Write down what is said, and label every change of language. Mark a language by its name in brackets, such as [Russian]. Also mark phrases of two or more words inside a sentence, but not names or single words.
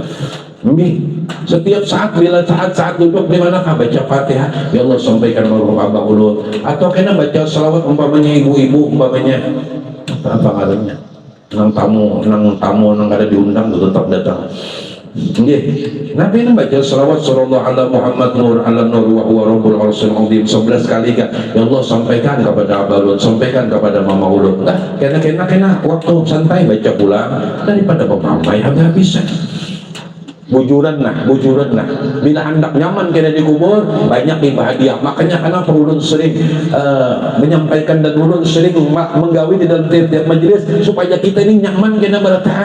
[Banjar] Setiap saat bila saat duduk di mana baca Fatihah [Arabic] يا الله [Banjar] sampaikan marhum abah ulun atau kena baca selawat umpamanya ibu-ibu umpamanya apa ngarannya nang tamu nang kada diundang tetap datang Nggih. [Indonesian] Nabi membaca selawat [Arabic] صلى الله على محمد نور على نور وهو رب العرش العظيم [Indonesian] 11 kali kan. [Arabic] يا الله, [Indonesian] sampaikan kepada Abalun, sampaikan kepada Mama Ulun. [Banjar] Nah, kena waktu santai baca pulang daripada pemamai habis-habisan. Bujuran nah. Bila hendak nyaman kena dikubur, banyak ibadah. Makanya kenapa ulun sering menyampaikan dan ulun sering menggawi di dalam tiap-tiap majelis supaya kita ini nyaman kena bertahan.